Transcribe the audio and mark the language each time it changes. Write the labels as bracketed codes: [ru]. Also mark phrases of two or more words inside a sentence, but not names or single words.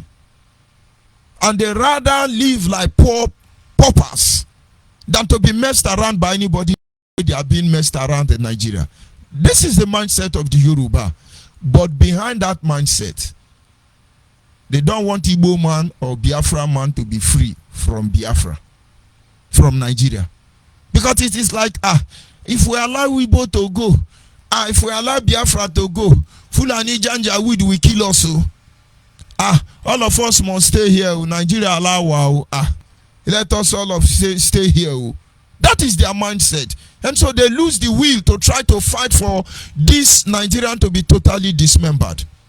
[en] And they rather live like paupers than to be messed around by anybody they are being messed around in Nigeria. This is the mindset of the Yoruba. But behind that mindset, they don't want Igbo man or Biafra man to be free from Biafra, from Nigeria. Because it is like, if we allow Igbo to go, if we allow Biafra to go, Fulani Janja will kill us. All of us must stay here. Nigeria allow. Let us all of stay here. That is their mindset. And so they lose the will to try to fight for this Nigerian to be totally dismembered.